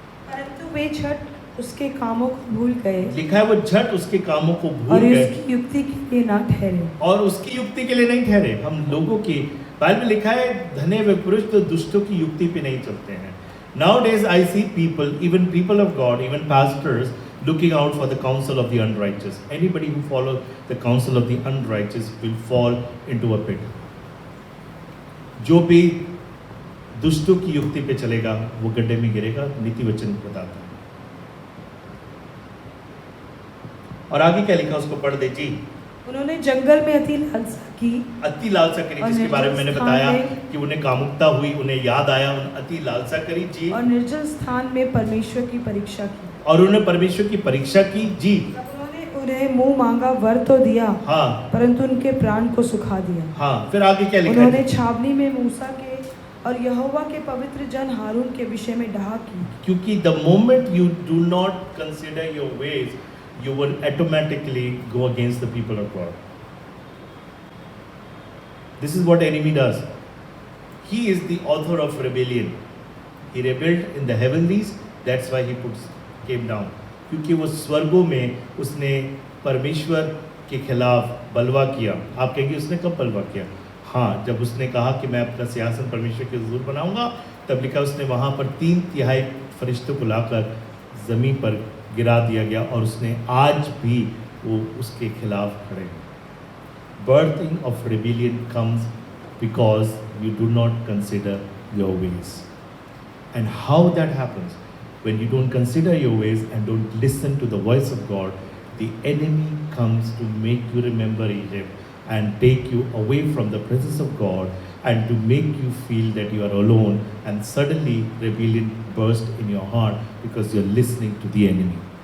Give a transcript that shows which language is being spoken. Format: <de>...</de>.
<hi>परंतु वे झट उसके कामों को भूल गए, लिखा है वो झट उसके कामों को भूल और गए उसकी युक्ति के लिए ना ठहरे। और उसकी युक्ति के लिए नहीं ठहरे। हम लोगों की बाइबल में लिखा है, धन्य वे पुरुष तो दुष्टों की युक्ति पे नहीं चलते हैं।</hi> <en>Nowadays I see people, even people of God, even pastors, looking out for the counsel of the unrighteous. Anybody who follows the counsel of the unrighteous will fall into a pit.</en> <hi>जो भी दुष्टों की युक्ति पे चलेगा वो गड्ढे में गिरेगा, नीति वचन बताता है। और आगे क्या लिखा उसको पढ़ दे जी। उन्होंने जंगल में अति लालसा की, अति लालसा करी, जिसके बारे में मैंने बताया कि उन्हें कामुकता हुई, उन्हें याद आया, उन्हें अति लालसा करी जी। और निर्जल स्थान में परमेश्वर की परीक्षा की, और उन्होंने परमेश्वर की परीक्षा की जी। उन्होंने उन्हें मुंह मांगा वर तो दिया, हाँ, परंतु उनके प्राण को सुखा दिया। हाँ, फिर आगे क्या लिखा उन्होंने है? छावनी में मूसा के और यहोवा के पवित्र जन हारून के विषय में डाह की।</hi> <en>क्योंकि the moment you do not consider your ways, you will automatically go against the people of God. This is what enemy does. He is the author of rebellion. He rebelled in the heavenlies, that's why he came down.</en> <hi>क्योंकि वो स्वर्गों में उसने परमेश्वर के खिलाफ बलवा किया। आप कहेंगे उसने कब बलवा किया? हाँ, जब उसने कहा कि मैं अपना सिंहासन परमेश्वर के हुजूर बनाऊंगा, तब लिखा उसने वहाँ पर 3/3 फरिश्तों को लाकर ज़मीन पर गिरा दिया गया और उसने आज भी वो उसके खिलाफ खड़े हैं।</hi> <en>Birthing of rebellion comes because you do not consider your ways. And how that happens? When you don't consider your ways and don't listen to the voice of God, the enemy comes to make you remember Egypt and take you away from the presence of God and to make you feel that you are alone, and suddenly rebellion bursts in your heart because you're listening to the enemy.</en>